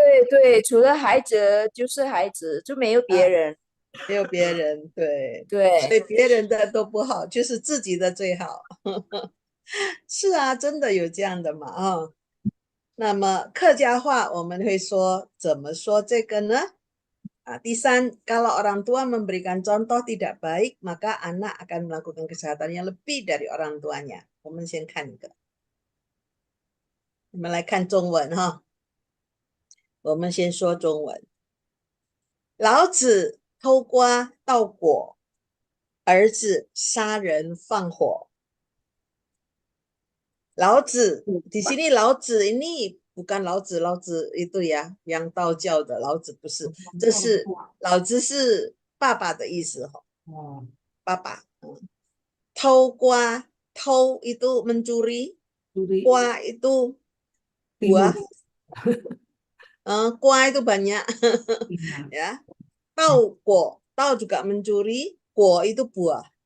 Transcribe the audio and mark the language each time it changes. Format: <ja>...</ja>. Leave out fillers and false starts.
<zh>对，除了孩子就是孩子，就没有别人。没有别人，对，对，所以别人的都不好，就是自己的最好。是啊，真的有这样的嘛啊。那么客家话我们会说怎么说这个呢？第三,</zh> <id>kalau orang tua memberikan contoh tidak baik, maka anak akan melakukan kejahatan yang lebih dari orang tuanya.</id> <zh>我们先看一个，我们来看中文哈。我们先说中文。老子偷瓜盗果，儿子杀人放火。老子</zh> <id>di sini</id> <zh>老子</zh> <id>ini bukan</id> <zh>老子</zh> <id>itu ya yang</id> <zh>道教的老子不是，这是老子是爸爸的意思哈。</zh> <id>爸爸，偷瓜，偷itu mencuri, 瓜 itu buah, 瓜 itu banyak, ya. 盗果，盗 juga mencuri, 果 itu buah.</id>